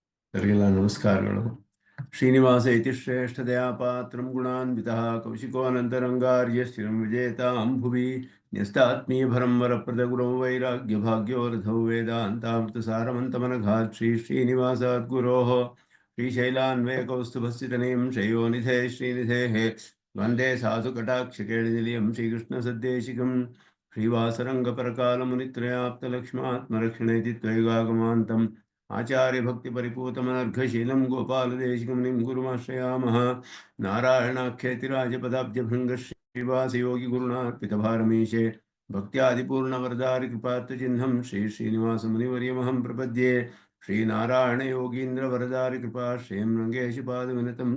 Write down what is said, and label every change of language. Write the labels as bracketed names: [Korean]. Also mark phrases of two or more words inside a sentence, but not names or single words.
[Kannada] ಎಲ್ಲರಿಗೆಲ್ಲ ನಮಸ್ಕಾರಗಳು. [Sanskrit] ಶ್ರೀನಿವಾಸ ಇತಿ ಶ್ರೇಷ್ಠದಯಾ ಪಾತ್ರಂ ಗುಣಾನ್ವಿತಃ ಕೌಶಿಕೋನಂತರಂಗಾರ್ಯ ಸ್ಥಿರಂ ವಿಜೇತಾಂ ಭುವಿ ನ್ಯಸ್ತಾತ್ಮೀಯಭರಂ ವರಪ್ರದ ಗುರೌ ವೈರಾಗ್ಯ ಭಾಗ್ಯೋ ರಥೌ ವೇದಾಂತಾಮೃತಸಾರಮಂತಮನಘಾತ್ ಶ್ರೀನಿವಾಸಾತ್ ಗುರೋಃ ಶ್ರೀಶೈಲಾನ್ವಯಕೌಸ್ತುಭಸ್ಥಿತನಿಂ ಶಯೋನಿಧೇ ಶ್ರೀನಿಧೇಃ ವಂದೇ ಸಾಧುಕಟಾಕ್ಷಕೇಳಿನಿಲಯಂ ಶ್ರೀಕೃಷ್ಣಸದ್ದೇಶಿಕಂ ಶ್ರೀವಾಸರಂಗಪರಕಾಲಮುನಿತ್ರಯಾಪ್ತಲಕ್ಷ್ಮಾತ್ಮರಕ್ಷಣೇತಿ ತ್ವಯಿಗಾಗಮಾन्तಂ आचार्य भक्ति परिपूतमनर्घशीलं गोपालदेशिकं निं गुरुमाश्रयामः नारायणाख्येतिराजपदाब्जभृङ्ग श्रीवासयोगी गुरुणार्पितभारमीशे भक्त्यादिपूर्णवरदारिकृपात्तचिह्नं श्रीश्रीनिवासमुनिवर्यमहं प्रपद्ये श्रीनारायणयोगीन्द्रवरदारिकृपा श्रीं रङ्गेशपादविनतं